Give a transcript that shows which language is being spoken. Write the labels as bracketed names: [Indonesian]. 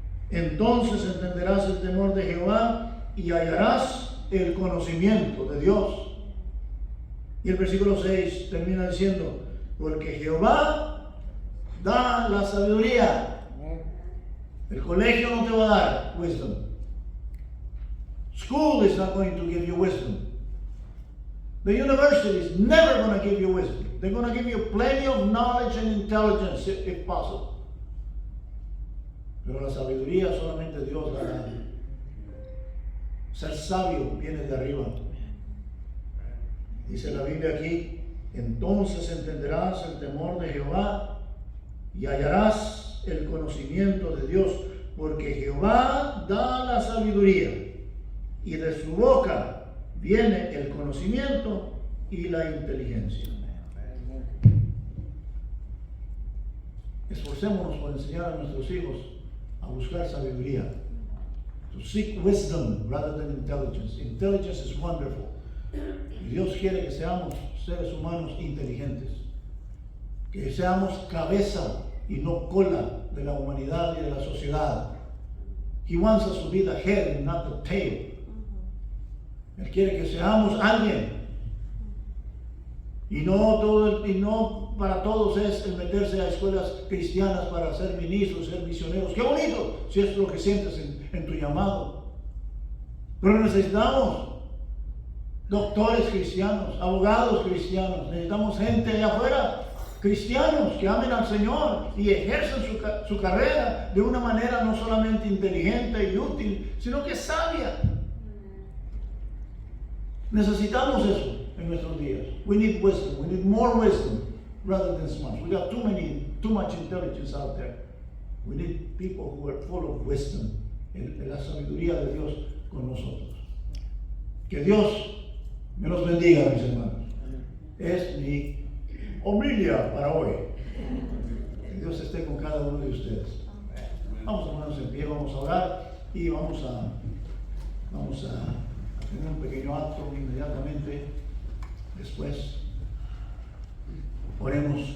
[Spanish] Entonces entenderás el temor de Jehová y hallarás el conocimiento de Dios. Y el versículo 6 termina diciendo, porque Jehová da la sabiduría. El colegio no te va a dar wisdom. [English] School is not going to give you wisdom. The university is never going to give you wisdom. They're going to give you plenty of knowledge and intelligence if possible. [Spanish] Pero la sabiduría solamente Dios la da. Ser sabio viene de arriba. Dice la Biblia aquí, entonces entenderás el temor de Jehová y hallarás el conocimiento de Dios, porque Jehová da la sabiduría y de su boca viene el conocimiento y la inteligencia. Esforcémonos por enseñar a nuestros hijos a buscar sabiduría. [English] To seek wisdom rather than intelligence. Intelligence is wonderful, [Spanish] Y Dios quiere que seamos seres humanos inteligentes, que seamos cabeza y no cola de la humanidad y de la sociedad. [English] He wants us to be the head and not the tail. [Spanish] Él quiere que seamos alguien. Y no para todos es el meterse a escuelas cristianas para ser ministros, ser misioneros. ¡Qué bonito! Si es lo que sientes en tu llamado. Pero necesitamos doctores cristianos, abogados cristianos. Necesitamos gente allá afuera, cristianos que amen al Señor y ejercen su carrera de una manera no solamente inteligente y útil, sino que sabia. Necesitamos eso en nuestros días. [English] We need wisdom. We need more wisdom rather than smarts. We got too much intelligence out there. We need people who are full of wisdom. [Spanish] La sabiduría de Dios con nosotros. Que Dios me los bendiga, mis hermanos. Es mi homilia para hoy. Que Dios esté con cada uno de ustedes. Vamos a ponernos en pie, vamos a orar y vamos a tener un pequeño acto inmediatamente después. Oremos.